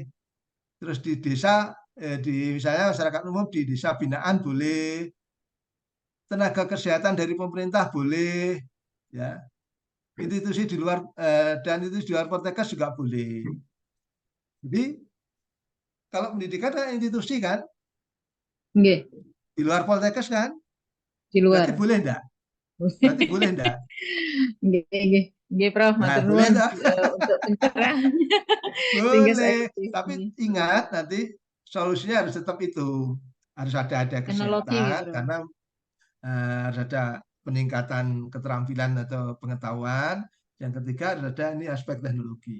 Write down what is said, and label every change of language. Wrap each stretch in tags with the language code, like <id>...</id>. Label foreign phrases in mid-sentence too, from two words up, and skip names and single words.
<id>Terus di desa, misalnya masyarakat umum di desa binaan boleh, tenaga kesehatan dari pemerintah boleh, ya. Institusi di luar dan itu di luar Poltekkes juga boleh. Jadi kalau pendidikan kan institusi kan, Nggih, di luar Poltekkes kan, di berarti luar. boleh enggak? Berarti boleh enggak? Nggih, nggih. Nggih, Prof, Nah, matur boleh nuwun enggak? untuk pencerahan. Sehingga saya Boleh, lebih tapi ini. ingat nanti solusinya harus tetap itu. Harus ada Teknologi, kesehatan Prof. karena harus ada peningkatan keterampilan atau pengetahuan. Yang ketiga harus ada ini aspek teknologi.</id>